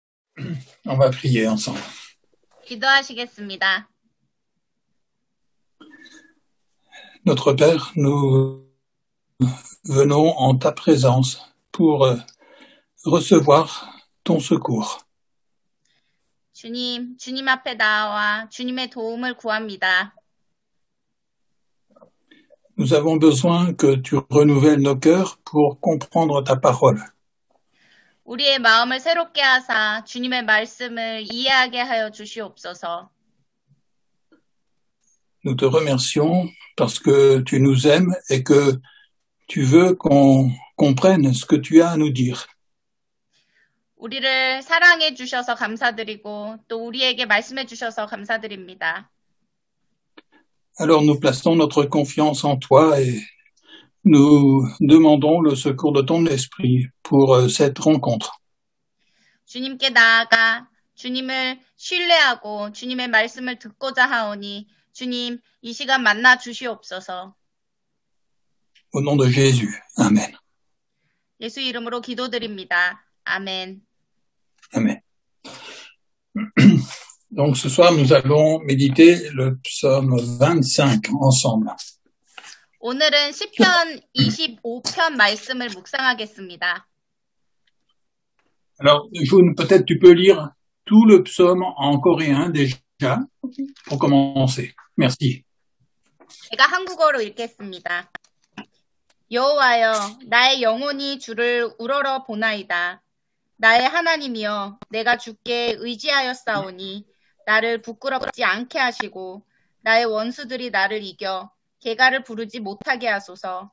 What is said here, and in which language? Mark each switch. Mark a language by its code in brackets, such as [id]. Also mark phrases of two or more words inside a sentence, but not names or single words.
[fr] On va prier ensemble. [ko] 기도하시겠습니다. [fr] Notre Père, nous venons en ta présence pour recevoir ton secours. [ko] 주님 앞에 나와 주님의 도움을 구합니다. [fr] Nous avons besoin que tu renouvelles nos cœurs pour comprendre ta parole. [ko] 우리의 마음을 새롭게 하사 주님의 말씀을 이해하게 하여 주시옵소서. [fr] Nous te remercions parce que tu nous aimes et que tu veux qu'on comprenne ce que tu as à nous dire. [ko] 우리를 사랑해 주셔서 감사드리고 또 우리에게 말씀해 주셔서 감사드립니다. [fr] Alors nous plaçons notre confiance en toi et nous demandons le secours de ton esprit pour cette rencontre. [ko] 주님께 나아가 주님을 신뢰하고 주님의 말씀을 듣고자 하오니 주님 이 시간 만나 주시옵소서. [fr] Au nom de Jésus. Amen. [ko] 예수 이름으로 기도드립니다. 아멘. [fr] Amen. Donc ce soir, nous allons méditer le psaume 25 ensemble. [ko] 오늘은 시편 25편 말씀을 묵상하겠습니다. [fr] Alors, June, peut-être tu peux lire tout le psaume en coréen déjà, pour commencer. Merci. [ko] 제가 한국어로 읽겠습니다. 여호와여, 나의 영혼이 주를 우러러 보나이다. 나의 하나님이여, 내가 주께 의지하였사오니 나를 부끄럽지 않게 하시고 나의 원수들이 나를 이겨 개가를 부르지 못하게 하소서.